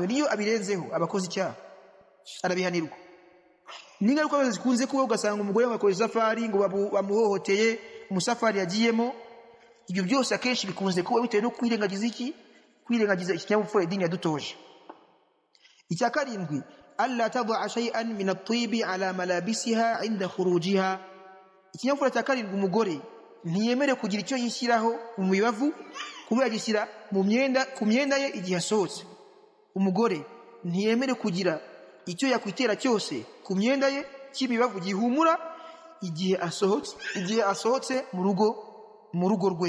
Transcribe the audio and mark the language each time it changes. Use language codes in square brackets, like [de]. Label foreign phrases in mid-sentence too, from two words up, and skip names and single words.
[rw] Niyo abirenzeho abakoze icyaha arabihanirwa. N'ingaruka zose zikunze kuba ugasanga umugore yakora isafari ngo bamuhohoteye umusafari yagiyemo. Ibyo byose akenshi bikunze kuba bitewe no kwirengagiza iki, kwirengagiza ikinyabupfura idini yadutoje. Icya karindwi, [ar] ألا تضع شيئا من الطيب على ملابسها عند خروجها. [rw] Ikinyabupfura cya karindwi, umugore ntiyemere kugira icyo yishyiraho mu mibavu kuba yagishyira mu myenda, ku myenda ye igihe asohotse. Umugore ntiyemere kugira icyo yakwitera cyose ku myenda ye cy'imibavu gihumura igihe asohotse mu rugo rwe.